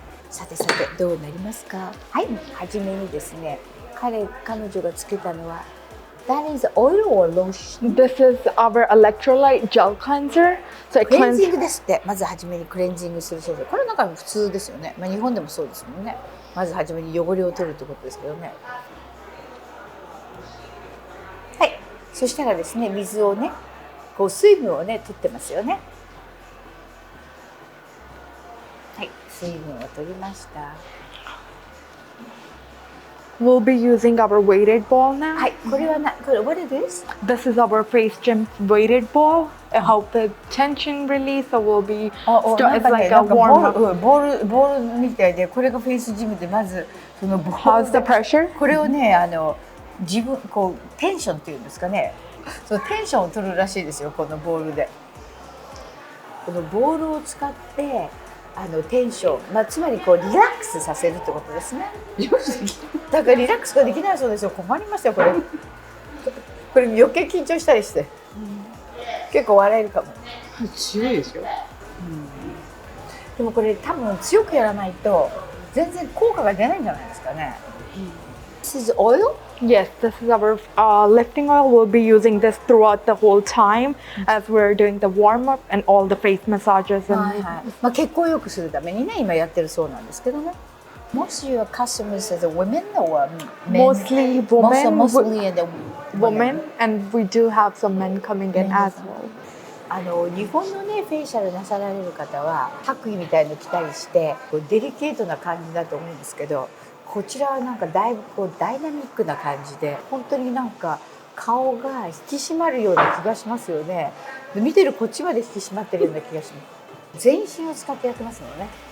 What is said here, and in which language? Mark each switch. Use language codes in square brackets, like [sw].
[ja] さてさてどうなりますか。はい、はじめにですね彼女がつけたのは [en] That is oil or lotion? This is our electrolyte gel cleanser. So it [ja] クレンジン [en] cleanses. [ja] グですって。まずはじめにクレンジングするそうです。これなんか普通ですよね。まあ日本でもそうですもんね。まずはじめに汚れを取るってことですけどね。はい、そしたらですね水をね水分をね取ってますよね。はい、水分を取りました。 [en] We'll be using our weighted ball now. [ja] はい、これはこれ [en] What is this? This is our face gym weighted ball. It helps with tension release. So we'll be. It's like a warm up. [ja] ボールみたいで、これがフェイスジムでまずそのボー [en] How's the pressure? [ja] これをね自分テンションっていうんですかね。そのテンションを取るらしいですよこのボールで。このボールを使ってテンション、つまりリラックスさせるってことですね。だからリラックスができないそうですよ。困りましたよこれ。これ余計緊張したりして、結構笑えるかも。強いですよ。でもこれ多分強くやらないと全然効果が出ないんじゃないですかね。 [en] This is oil? Yes, this is our lifting oil. We'll be using this throughout the whole time as we're doing the warm up and all the face massages. [ja] はいはい。血行を良くするためにね今やってるそうなんですけどね。 [en] Most of your customers are the women or men? Mostly women. Mostly the women, and we do have some men coming in as well. [ja] 日本のねフェイシャルなさられる方は白衣みたいの着たりしてデリケートな感じだと思うんですけど、こちらはなんかだいぶダイナミックな感じで本当になんか顔が引き締まるような気がしますよね。見てるこっちまで引き締まってるような気がします。全身を使ってやってますのね。